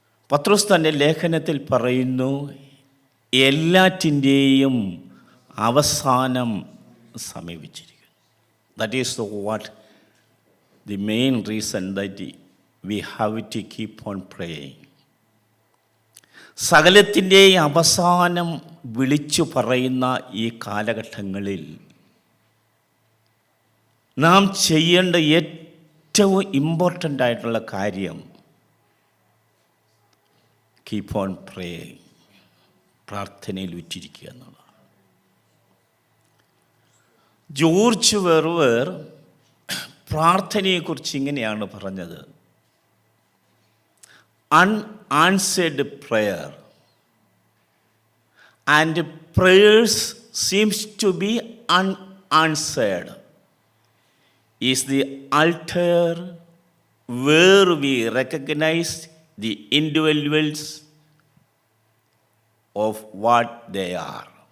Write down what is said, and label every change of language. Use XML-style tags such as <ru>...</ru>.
<ml>പത്രോസ് തൻ്റെ ലേഖനത്തിൽ പറയുന്നു, എല്ലാറ്റിൻ്റെയും അവസാനം സമീപിച്ചിരിക്കുന്നു.</ml> <en>That is what the main reason that we have to keep on praying.</en> <ml>സകലത്തിൻ്റെയും അവസാനം വിളിച്ചു പറയുന്ന ഈ കാലഘട്ടങ്ങളിൽ നാം ചെയ്യേണ്ട ഏറ്റവും ഇമ്പോർട്ടൻ്റ് ആയിട്ടുള്ള കാര്യം</ml> <en>keep on praying,</en> <ml>പ്രാർത്ഥനയിൽ ഉറ്റിരിക്കുക എന്നുള്ളതാണ്. ജോർജ് വെറുവർ പ്രാർത്ഥനയെക്കുറിച്ച് ഇങ്ങനെയാണ് പറഞ്ഞത്:</ml> <en>unanswered prayer and prayers seems to be unanswered is the altar where we recognize the individuals of what they are.</en>